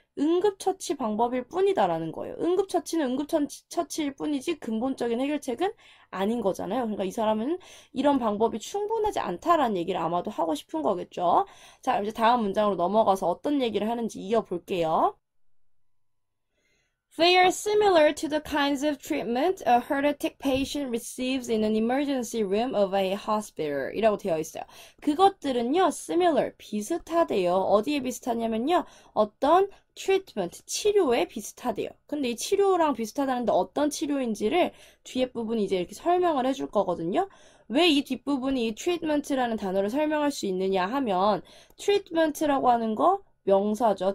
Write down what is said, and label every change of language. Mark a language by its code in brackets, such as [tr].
[ko] 응급처치 방법일 뿐이다라는 거예요. 응급처치는 응급처치일 뿐이지 근본적인 해결책은 아닌 거잖아요. 그러니까 이 사람은 이런 방법이 충분하지 않다라는 얘기를 아마도 하고 싶은 거겠죠. 자, 이제 다음 문장으로 넘어가서 어떤 얘기를 하는지 이어볼게요. [en] They are similar to the kinds of treatment a heart attack patient receives in an emergency room of a hospital [ko] 이라고 되어 있어요. 그것들은요, similar, 비슷하대요. 어디에 비슷하냐면요, 어떤 treatment, 치료에 비슷하대요. 근데 이 치료랑 비슷하다는데 어떤 치료인지를 뒤에 부분이 이제 이렇게 설명을 해줄 거거든요. 왜 이 뒷부분이 이 treatment라는 단어를 설명할 수 있느냐 하면, treatment라고 하는 거, 명사죠.